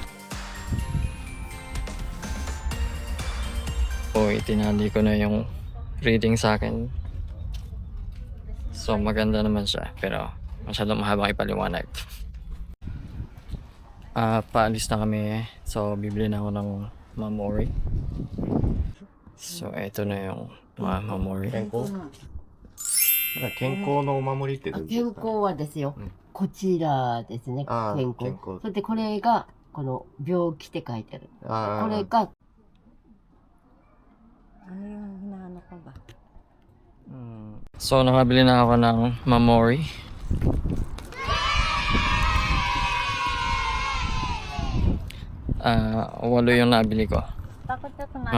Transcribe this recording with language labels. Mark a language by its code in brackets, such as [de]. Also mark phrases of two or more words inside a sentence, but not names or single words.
[tl] Itinali ko na yung reading sa akin. So maganda naman siya, pero masyadong mahabang ipaliwanag. Paalis na kami. So bibili na ako ng Mamori. So eto na yung mga Mamori. [ja] 健康のお守りってどういう健ことですか？康はですよ、うんこちらですね、あー健康。健康それでこれが、この病気って書いてある。あーこれが、 [tl] Ano yung hinahanap ko ba? So nakabili na ako ng Mamori. Walo yung nabili ko. Takot ka kumain.